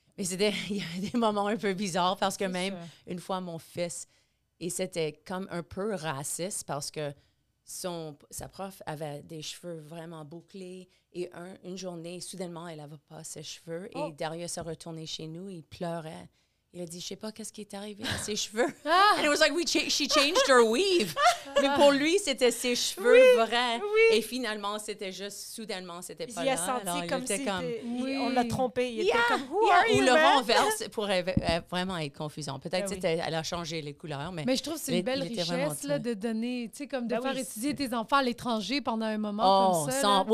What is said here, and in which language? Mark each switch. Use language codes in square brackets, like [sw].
[fr] Mais il y avait des moments un peu bizarres parce que même une fois, mon fils, et c'était comme un peu raciste parce que sa prof avait des cheveux vraiment bouclés et une journée, soudainement, elle n'avait pas ses cheveux et Darius s'est retourné chez nous, il pleurait. Il a dit, je sais pas qu'est-ce qui est arrivé à ses cheveux. [en] And it was like, she changed her weave. [fr] Mais pour lui, c'était ses cheveux vrais. Oui. Et finalement, c'était juste, soudainement, c'était pas là. Il a senti alors, comme si on l'a trompé. Il était comme, ou le renverse pourrait vraiment être confusant. Peut-être elle a changé les couleurs. Mais je trouve que c'est une belle richesse là, de donner, tu sais, comme de faire étudier tes enfants à l'étranger pendant un moment comme ça.